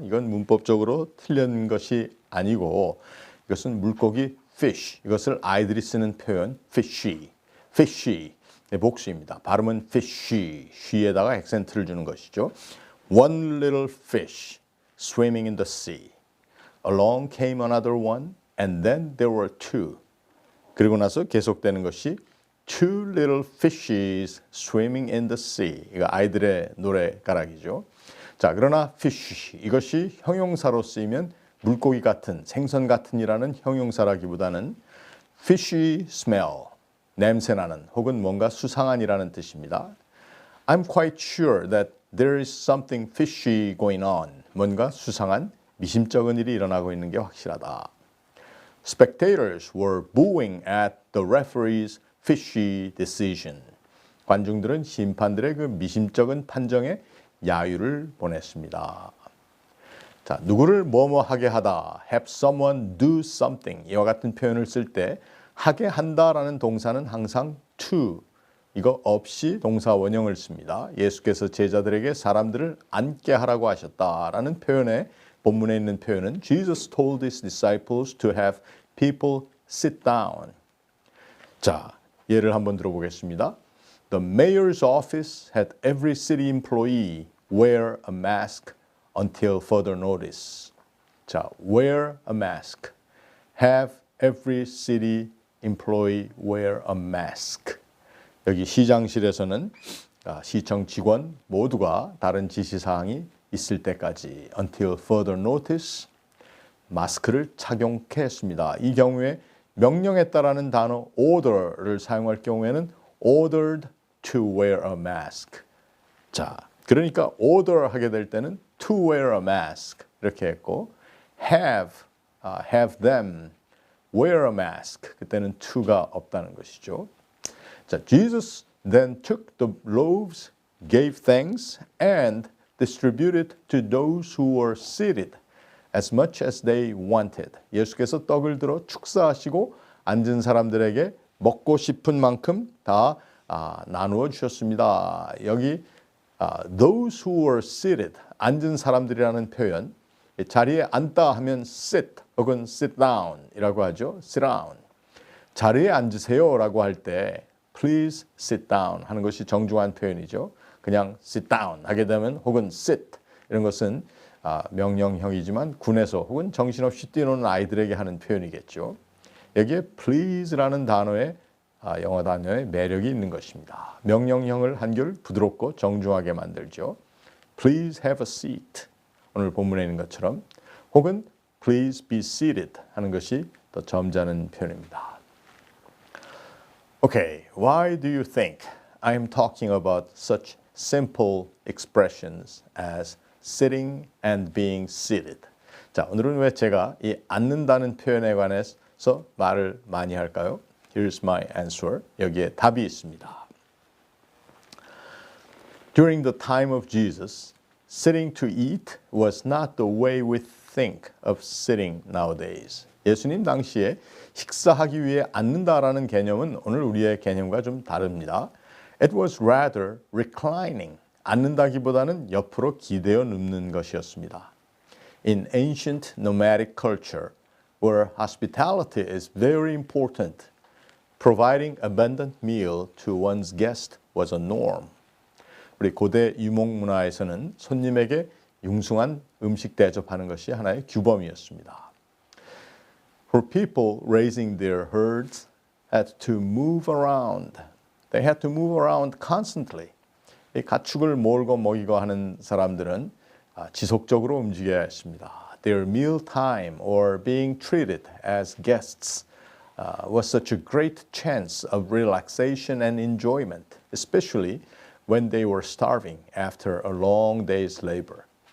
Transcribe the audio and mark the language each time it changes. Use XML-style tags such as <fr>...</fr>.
<ko>이건 문법적으로 틀린 것이 아니고 이것은 물고기 fish, 이것을 아이들이 쓰는 표현 fishy의 복수입니다. 발음은 fishy, she에다가 액센트를 주는 것이죠.</ko> <en>One little fish swimming in the sea. Along came another one, and then there were 2.</en> <ko>그리고 나서 계속되는 것이</ko> <en>2 little fishes swimming in the sea.</en> <ko>이거 아이들의 노래가락이죠. 자, 그러나 fish, 이것이 형용사로 쓰이면 물고기 같은, 생선 같은이라는 형용사라기보다는 fishy smell, 냄새나는 혹은 뭔가 수상한이라는 뜻입니다.</ko> <en>I'm quite sure that there is something fishy going on.</en> <ko>뭔가 수상한, 미심쩍은 일이 일어나고 있는 게 확실하다.</ko> <en>Spectators were booing at the referee's fishy decision.</en> <ko>관중들은 심판들의 그 미심쩍은 판정에 야유를 보냈습니다. 자, 누구를 뭐뭐 하게 하다,</ko> <en>have someone do something</en> <ko>이와 같은 표현을 쓸 때 하게 한다라는 동사는 항상 to 이거 없이 동사 원형을 씁니다. 예수께서 제자들에게 사람들을 앉게 하라고 하셨다라는 표현에 본문에 있는 표현은</ko> <en>Jesus told his disciples to have people sit down.</en> <ko>자, 예를 한번 들어보겠습니다.</ko> <en>The mayor's office had every city employee wear a mask until further notice. 자, wear a mask. Have every city employee wear a mask.</en> <ko>여기 시장실에서는 시청 직원 모두가 다른 지시사항이 있을 때까지</ko> <en>until further notice</en> <ko>마스크를 착용케 했습니다. 이 경우에 명령에 따르는 단어 order를 사용할 경우에는</ko> <en>ordered to wear a mask.</en> <ko>자, 그러니까 order 하게 될 때는</ko> <en>to wear a mask</en> <ko>이렇게 했고</ko> <en>have them wear a mask</en> <ko>그때는 to가 없다는 것이죠.</ko> <en>자, Jesus then took the loaves, gave thanks, and distributed to those who were seated as much as they wanted.</en> <ko>예수께서 떡을 들어 축사하시고 앉은 사람들에게 먹고 싶은 만큼 다 나누어 주셨습니다. 여기</ko> <en>those who were seated,</en> <ko>앉은 사람들이라는 표현, 자리에 앉다 하면 sit 혹은 sit down 이라고 하죠.</ko> <en>sit down.</en> <ko>자리에 앉으세요 라고 할 때</ko> <en>please sit down</en> <ko>하는 것이 정중한 표현이죠. 그냥 sit down 하게 되면 혹은 sit 이런 것은 명령형이지만 군에서 혹은 정신없이 뛰노는 아이들에게 하는 표현이겠죠. 여기에 please라는 단어에 영어 단어에 매력이 있는 것입니다. 명령형을 한결 부드럽고 정중하게 만들죠.</ko> <en>Please have a seat.</en> <ko>오늘 본문에 있는 것처럼 혹은</ko> <en>Please be seated</en> <ko>하는 것이 더 점잖은 표현입니다.</ko> <en>Okay, why do you think I'm talking about such simple expressions as sitting and being seated?</en> <ko>자, 오늘은 왜 제가 이 앉는다는 표현에 관해서 말을 많이 할까요?</ko> <en>Here's my answer.</en> <ko>여기에 답이 있습니다.</ko> <en>During the time of Jesus, sitting to eat was not the way we think of sitting nowadays.</en> <ko>예수님 당시에 식사하기 위해 앉는다라는 개념은 오늘 우리의 개념과 좀 다릅니다.</ko> <en>It was rather reclining.</en> <ko>앉는다기보다는 옆으로 기대어 눕는 것이었습니다.</ko> <en>In ancient nomadic culture, where hospitality is very important, providing abundant meal to one's guest was a norm.</en> <ko>우리 고대 유목 문화에서는 손님에게 융숭한 음식 대접하는 것이 하나의 규범이었습니다.</ko> <en>For people raising their herds had to move around. They had to move around constantly.</en> <ko>이 가축을 몰고 먹이고 하는 사람들은 지속적으로 움직여야 했습니다.</ko> <en>Their meal time or being treated as guests was such a great chance of relaxation and enjoyment, especially when they were starving after a long day's labor.</en>